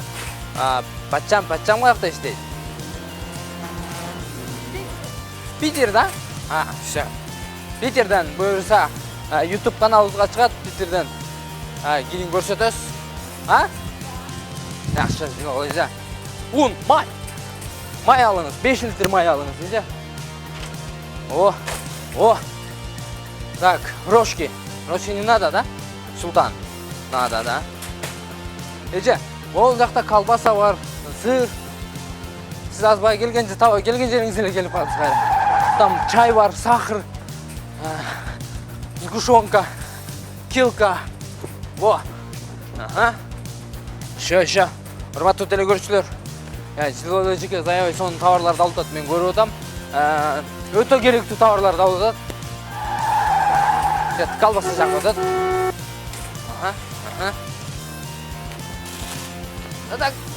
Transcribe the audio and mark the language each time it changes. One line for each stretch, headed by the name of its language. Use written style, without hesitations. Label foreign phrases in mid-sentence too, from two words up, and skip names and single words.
Kyrgyz: Батчам каякта иштейт? Питер, да? Всё. Питерден буюрса YouTube каналыбызга чыгат, Питерден келин көрсөтөсүз. Жакшы, Зилола эже. Un, май алыңыз, 5 литр май алыңыз, эже.
Russian: Так, рожки не надо, да? Султан. Надо, да?
Kyrgyz: Эже, ол жакта колбаса бар, сыр. Сиз азбай келген жериңиз эле келип калдыңыз кайра.
Russian: Там чай бар, сахар, сгущенка, килка. Шо.
Kyrgyz: Урматтуу телекөрүүчүлөр, Зилола эжеке аябай сонун товарларды алып атат, мен көрүп атам. Өтө керектүү товарларды алып атат. Колбаса жакып атат.
Russian: Так.